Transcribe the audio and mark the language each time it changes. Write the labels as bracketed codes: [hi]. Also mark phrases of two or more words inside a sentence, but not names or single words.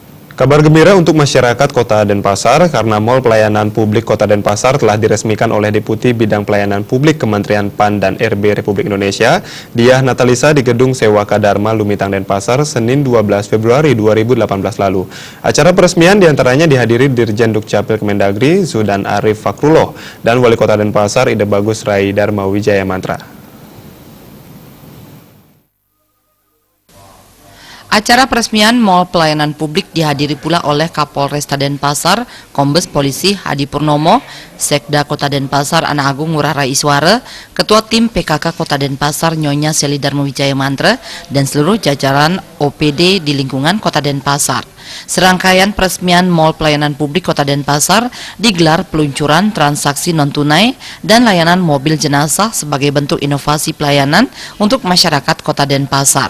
[id] Kabar gembira untuk masyarakat Kota Denpasar karena Mall Pelayanan Publik Kota Denpasar telah diresmikan oleh Deputi Bidang Pelayanan Publik Kementerian PAN dan RB Republik Indonesia, Diah Natalisa di Gedung Sewaka Dharma Lumitang Denpasar, Senin 12 Februari 2018 lalu. Acara peresmian diantaranya dihadiri Dirjen Dukcapil Kemendagri, Zudan Arif Fakrullah, dan Wali Kota Denpasar, Ide Bagus Rai Dharma Wijaya Mantra. Acara peresmian Mall Pelayanan Publik dihadiri pula oleh Kapolresta Denpasar, Kombes Polisi Hadi Purnomo, Sekda Kota Denpasar Ana Agung Ngurah Rai Iswara, Ketua Tim PKK Kota Denpasar Nyonya Seli Dharma Wijaya Mantra, dan seluruh jajaran OPD di lingkungan Kota Denpasar. Serangkaian peresmian Mall Pelayanan Publik Kota Denpasar digelar peluncuran transaksi non-tunai dan layanan mobil jenazah sebagai bentuk inovasi pelayanan untuk masyarakat Kota Denpasar.